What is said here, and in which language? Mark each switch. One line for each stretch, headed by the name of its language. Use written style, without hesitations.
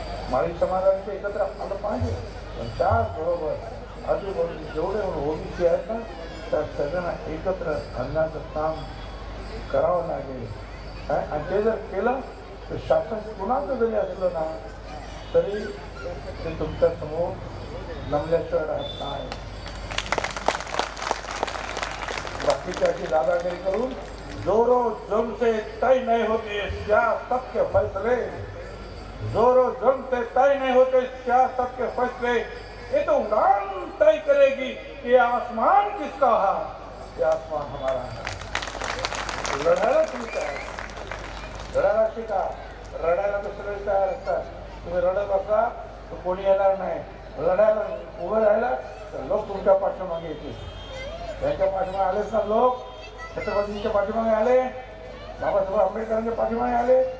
Marathi: माळी समाजाने एकत्र आलं पाहिजे, पण त्याचबरोबर आजूबाजूचे जेवढे ओबीसी आहेत ना त्या सगळ्यांना एकत्र आणण्याचं काम करावं लागेल. आणि ते जर केलं तर शासन कुणाचं जरी असलं ना तरी ते तुमच्यासमोर नमल्याशिवाय राहत नाही. बाकीच्या अशी दादागिरी करून
Hindi: जोरो जम से तय नहीं होते सियासत के फैसले, जोरो जम से तय नहीं होते सियासत के फैसले, ये तो उड़ान तय करेगी ये आसमान किसका है, ये आसमान हमारा है.
Marathi: लढायला तुम्ही तयार, लढायला शिका. रडायला तर सगळे तयार असतात, तुम्ही रडत असा तर कोणी येणार नाही. लढायला उभं राहिला तर लोक तुमच्या पाठीमागे येतील. त्यांच्या पाठीमागे आलेच ना लोक, छत्रपतींच्या पाठीमागे आले, बाबासाहेब आंबेडकरांच्या पाठीमागे आले.